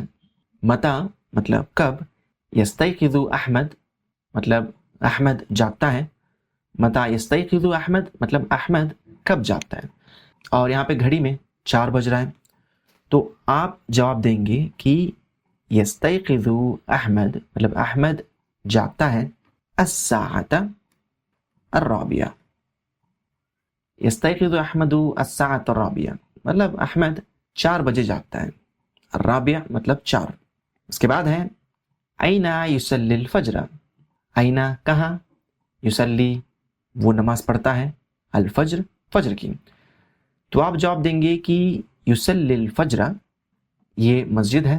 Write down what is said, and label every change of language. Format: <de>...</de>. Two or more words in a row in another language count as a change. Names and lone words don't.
<hi>मता मतलब कब,</hi> <ar>يستيقظ أحمد</ar> <hi>मतलब अहमद जागता है।</hi> <ar>متى يستيقظ أحمد</ar> <hi>मतलब अहमद कब जागता है। और यहाँ पे घड़ी में 4 बज रहा है। तो आप जवाब देंगे कि</hi> <ar>يستيقظ أحمد</ar> <hi>मतलब अहमद जागता है</hi> <ar>الساعة الرابعة. يستيقظ أحمد الساعة الرابعة</ar> <hi>मतलब अहमद 4 बजे जागता है। अर्राबिया मतलब 4। उसके बाद है</hi> <ar>أين يصلي الفجر.</ar> <hi>ऐना कहाँ, युसल्ली वो नमाज पढ़ता है,</hi> <ar>الفجر</ar> <hi>फज्र की। तो आप जवाब देंगे कि</hi> <ar>يصلي الفجر</ar> <hi>ये मस्जिद है।</hi>